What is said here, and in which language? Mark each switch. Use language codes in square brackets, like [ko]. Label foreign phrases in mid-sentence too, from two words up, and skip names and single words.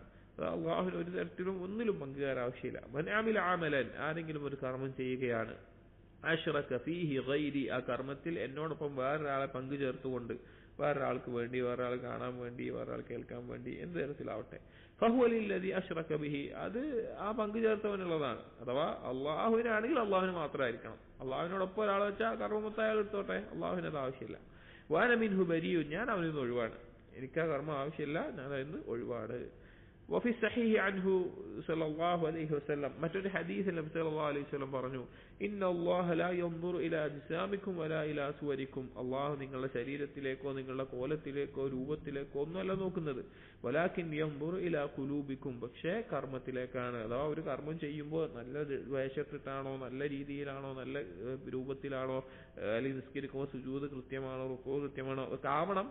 [ml] അള്ളാഹുവിന് ഒരു തരത്തിലും ഒന്നിലും പങ്കുകാർ ആവശ്യമില്ല. [ar] من عمل عملا, [ml] ആരെങ്കിലും ഒരു കർമ്മം ചെയ്യുകയാണ്, [ar] أشرك فيه غيري, [ml] ആ കർമ്മത്തിൽ എന്നോടൊപ്പം വേറൊരാളെ പങ്കു ചേർത്തുകൊണ്ട്, വേറൊരാൾക്ക് വേണ്ടി, വേറൊരാൾ കാണാൻ വേണ്ടി, വേറൊരാൾ കേൾക്കാൻ വേണ്ടി, എന്ത് തരത്തിലാവട്ടെ, [ar] فهو للذي أشرك به, [ml] അത് ആ പങ്കു ചേർത്തവനുള്ളതാണ്. അഥവാ അള്ളാഹുവിനാണെങ്കിൽ അള്ളാഹുവിന് മാത്രമായിരിക്കണം. അള്ളാഹുവിനോടൊപ്പം ഒരാളെ വെച്ചാൽ കർമ്മമൊത്തം അയാൾ എടുത്തോട്ടെ, അള്ളാഹുവിന് അത് ആവശ്യമില്ല. [ar] وأنا منه بريء, [ml] ഞാൻ അവനിൽ നിന്ന് ഒഴിവാണ്, എനിക്ക് ആ കർമ്മം ആവശ്യമില്ല, ഞാൻ അതിൽ നിന്ന് ഒഴിവാണ്. [ar] وفي الصحيح عنه صلى الله عليه وسلم, [ml] മറ്റൊരു ഹദീസിൽ നബി [ar] صلى الله عليه وسلم [ml] പറഞ്ഞു, [ar] إن الله لا ينظر إلى أجسامكم ولا إلى صوركم, [ml] അല്ലാഹു നിങ്ങളുടെ ശരീരത്തിലേക്കോ നിങ്ങളുടെ കോലത്തിലേക്കോ രൂപത്തിലേക്കോ ഒന്നുമല്ല നോക്കുന്നത്, [ar] ولكن ينظر إلى قلوبكم, [ml] പക്ഷേ കർമ്മത്തിലേക്കാണ്. അഥവാ ഒരു കർമ്മം ചെയ്യുമ്പോൾ നല്ല വേഷത്തിട്ടാണോ, നല്ല രീതിയിലാണോ, നല്ല രൂപത്തിലാണോ, അല്ലെങ്കിൽ നിസ്കരിക്കുമ്പോൾ സുജൂദ് കൃത്യമാണോ, റുക്കൂ കൃത്യമാണോ, ആവണം.